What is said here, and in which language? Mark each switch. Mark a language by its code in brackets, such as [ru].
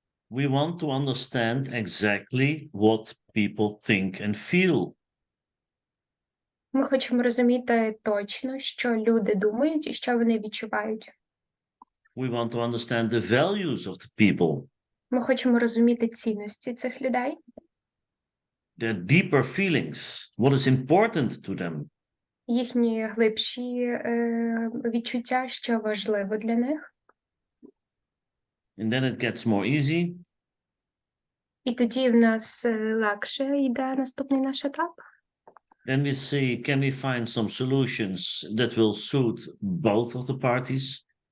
[en] we want to understand exactly what people think and feel. [uk] Ми хочемо розуміти точно, що люди думають і що вони відчувають. [en] We want to understand the values of the people, [uk] Ми хочемо розуміти цінності цих людей, [en] their deeper feelings, what is important to them. [uk] їхні глибші відчуття, що важливо для них. [en] And then it gets more easy. [uk] І тоді в нас легше йде наступний наш етап. [en] Then we see, can we find some solutions that will suit both of the parties?